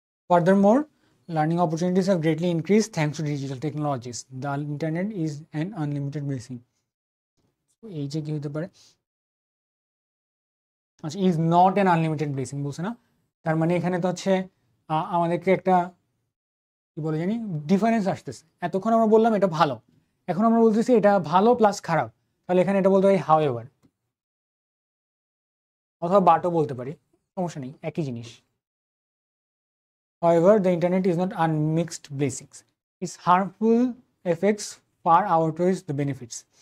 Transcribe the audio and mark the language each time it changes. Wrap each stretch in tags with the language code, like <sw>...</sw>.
<en>Furthermore, learning opportunities have greatly increased thanks to digital technologies. The internet is an unlimited blessing.</en> <bn>এই যে কি হতে পারে, আচ্ছা,</bn> <en>is not an unlimited blessing</en> <bn>বলছে না, তার মানে এখানে তো হচ্ছে আমাদেরকে একটা কি বলে জানি ডিফারেন্স আসতেছে। এতক্ষণ আমরা বললাম এটা ভালো, এখন আমরা বলতেছি এটা ভালো প্লাস খারাপ, তাহলে এখানে এটা বলতে পারি হাউ এভার, অথবা বাটও বলতে পারি, সমস্যা নেই, একই জিনিস।</bn> <en>However, the internet is not unmixed blessings. Its harmful effects far outweighs the benefits.</en>